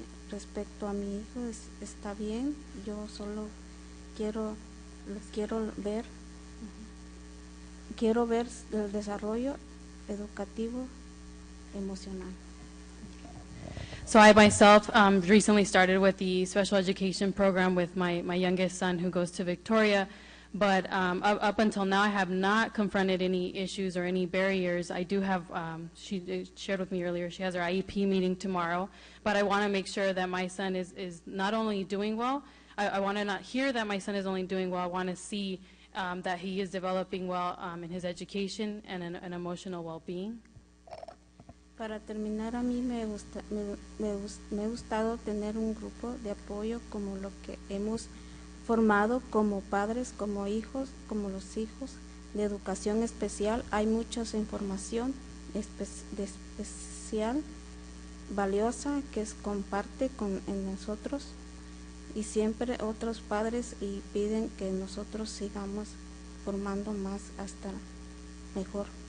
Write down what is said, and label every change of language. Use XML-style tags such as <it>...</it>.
<es>Respecto a mi hijo, está bien. Yo solo quiero ver el desarrollo educativo emocional.</es> <en>So I myself recently started with the special education program with my youngest son who goes to Victoria, but up until now I have not confronted any issues or any barriers. I do have, she shared with me earlier, she has her IEP meeting tomorrow, but I want to make sure that my son is not only doing well, I want to not hear that my son is only doing well, I want to see that he is developing well in his education and an emotional well-being.</en> <es>Para terminar, a mí me ha gustado tener un grupo de apoyo como lo que hemos formado como padres, como hijos, como los hijos de educación especial. Hay mucha información especial, valiosa, que comparte en nosotros, y siempre otros padres y piden que nosotros sigamos formando más hasta mejor.</es>